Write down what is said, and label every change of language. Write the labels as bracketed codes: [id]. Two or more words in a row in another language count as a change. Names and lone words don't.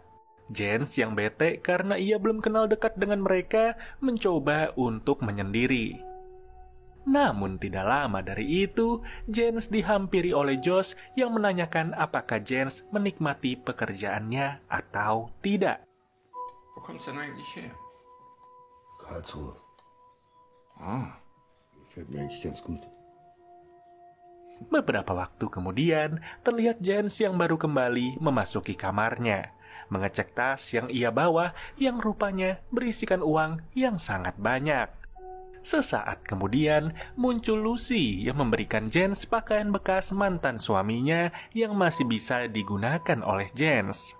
[id] Jens yang bete karena ia belum kenal dekat dengan mereka mencoba untuk menyendiri. Namun tidak lama dari itu, Jens dihampiri oleh Josh yang menanyakan apakah Jens menikmati pekerjaannya atau tidak. [de] Wo kommst du denn eigentlich her? Karlsruhe. Gefällt mir eigentlich ganz gut. [id] Beberapa waktu kemudian, terlihat Jens yang baru kembali memasuki kamarnya, mengecek tas yang ia bawa yang rupanya berisikan uang yang sangat banyak. Sesaat kemudian, muncul Lucy yang memberikan Jens pakaian bekas mantan suaminya yang masih bisa digunakan oleh Jens.